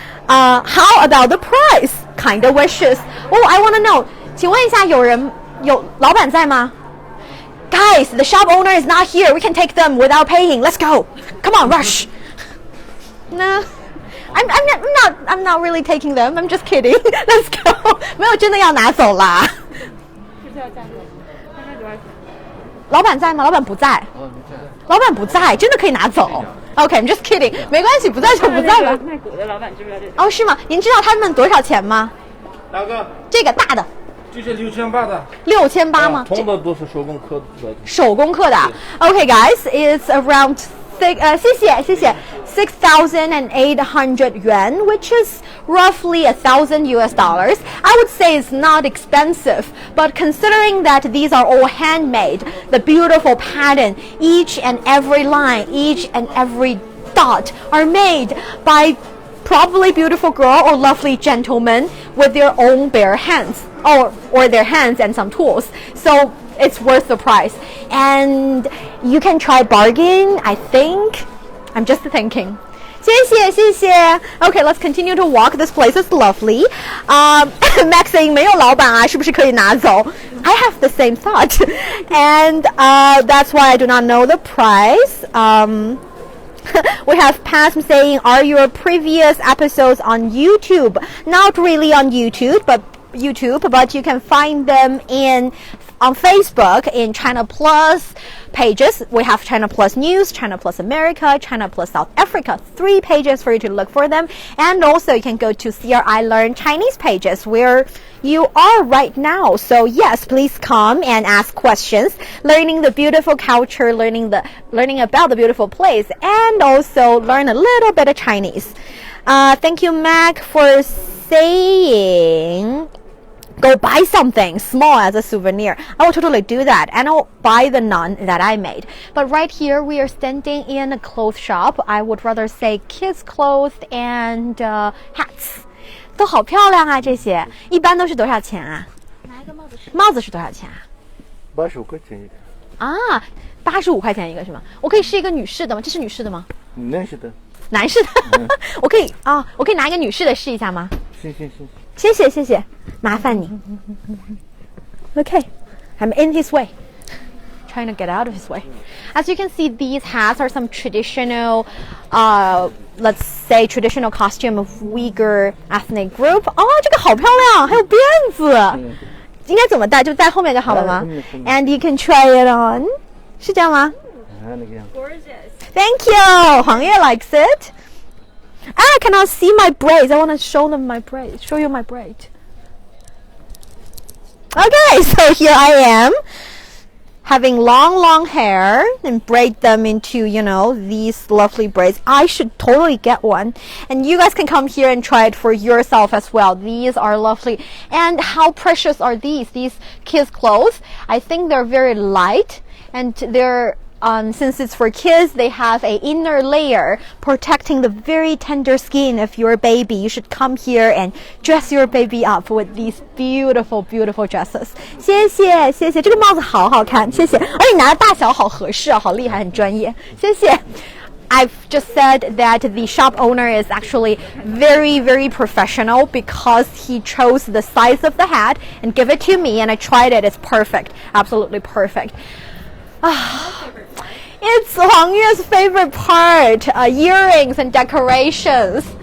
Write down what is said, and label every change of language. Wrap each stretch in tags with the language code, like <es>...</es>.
<en>How about the price? Kind of wishes. Oh, I want to know.</en> <zh>请问一下，有老板在吗？</zh> <en>Guys, the shop owner is not here. We can take them without paying. Let's go. Come on, rush. No. I'm not really taking them. I'm just kidding. Let's go.</en> <zh>没有真的要拿走啦。不知道价格，大概多少钱？老板在吗？老板不在。老板不在，真的可以拿走。</zh> <en>Okay, I'm just kidding.</en> <zh>没关系，不在就不在了。卖果的老板知不知道这个？哦，是吗？您知道他们多少钱吗？大哥，这个大的。这是6800的。 6800吗？通的都是手工刻的。手工刻的。</zh> <en>Okay, guys, it's around 6,800 yuan, which is roughly $1,000. I would say it's not expensive, but considering that these are all handmade, the beautiful pattern, each and every line, each and every dot are made by probably beautiful girl or lovely gentleman with their own bare hands or their hands and some tools. So it's worth the price. And you can try bargain, I think. I'm just thinking.</en> <zh>谢谢.</zh> <en>Okay, let's continue to walk. This place is lovely.</en> <zh>Max saying 没有老板啊，是不是可以拿走?</zh> <en>I have the same thought. And that's why I do not know the price. We have Pam saying, are your previous episodes on YouTube? Not really on YouTube, but you can find them on Facebook in China Plus pages. We have China Plus News, China Plus America, China Plus South Africa. 3 pages for you to look for them. And also you can go to CRI Learn Chinese pages where you are right now. So yes, please come and ask questions, learning the beautiful culture, learning about the beautiful place, and also learn a little bit of Chinese. Thank you, Mac, for saying go buy something small as a souvenir. I will totally do that, and I'll buy the none that I made. But right here, we are standing in a clothes shop. I would rather say kids' clothes and hats.</en> <zh>都好漂亮啊！这些一般都是多少钱啊？拿一个帽子试。帽子是多少钱啊 85块钱一个。啊，85块钱一个是吗？我可以试一个女士的吗？这是女士的吗？男士的。男士的，我可以啊，我可以拿一个女士的试一下吗？行，谢谢谢谢，麻烦你。</zh> <en>Okay, I'm in his way. Trying to get out of his way. As you can see, these hats are some traditional, let's say traditional costume of Uyghur ethnic group.</en> <zh>哦，这个好漂亮，还有辫子。应该怎么戴？就戴后面就好了吗？</zh> <en>And you can try it on.</en> <zh>是这样吗？那个样。</zh> <en>Thank you. 黄月 likes it. I cannot see my braids. I want to show them my braids. Show you my braid. Okay, so here I am, having long hair and braid them into, these lovely braids. I should totally get one. And you guys can come here and try it for yourself as well. These are lovely. And how precious are these? These kids' clothes. I think they're very light and they're since it's for kids, they have a inner layer protecting the very tender skin of your baby. You should come here and dress your baby up with these beautiful, beautiful dresses.</en> <zh>谢谢，谢谢，这个帽子好好看，谢谢。而且你拿的大小好合适啊，好厉害，很专业，谢谢。</zh> <en>I've just said that the shop owner is actually very, very professional because he chose the size of the hat and give it to me, and I tried it. It's perfect, absolutely perfect. It's Huang Yue's favorite part, earrings and decorations.</en>